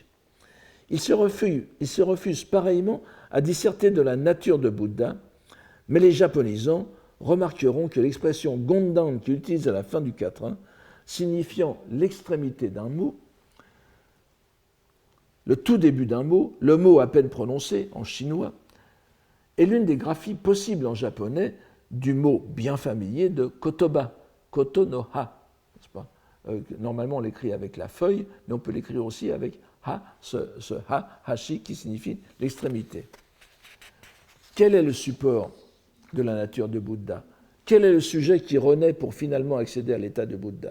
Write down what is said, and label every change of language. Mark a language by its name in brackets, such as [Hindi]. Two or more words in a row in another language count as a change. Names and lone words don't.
[French] Il se refuse pareillement à disserter de la nature de Bouddha, mais les japonisants remarqueront que l'expression Gondan qu'il utilise à la fin du quatrain, signifiant l'extrémité d'un mot, le tout début d'un mot, le mot à peine prononcé en chinois, est l'une des graphies possibles en japonais du mot bien familier de kotoba, [Japanese] koto no ha. [French] N'est-ce pas? Normalement, on l'écrit avec la feuille, mais on peut l'écrire aussi avec ha, ce ha, hashi, qui signifie l'extrémité. Quel est le support de la nature de Bouddha? Quel est le sujet qui renaît pour finalement accéder à l'état de Bouddha?